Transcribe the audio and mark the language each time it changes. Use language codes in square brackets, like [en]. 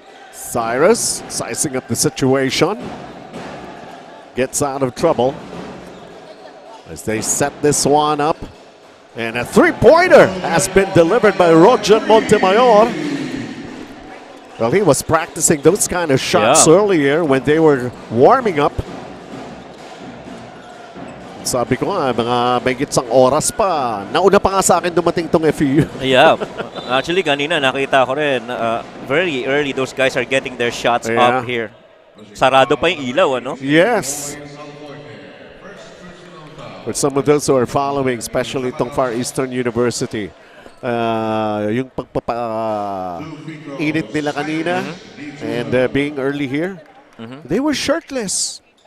[en] Cyrus sizing up the situation. Gets out of trouble as they set this one up. And a three-pointer has been delivered by Roger Montemayor. Well, he was practicing those kind of shots earlier when they were warming up. [tl] Sabi ko nga, mga may gitsang oras pa. Nauna pa nga sa akin dumating tong FEU. [en] Yeah. Actually, [tl] kanina nakita ko rin, [en] very early those guys are getting their shots up here. [tl] Sarado pa yung ilaw, ano? [en] Yes. For some of those who are following, especially itong Far Eastern University, [tl] yung pagpapa-init nila kanina [en] and being early here, they were shirtless.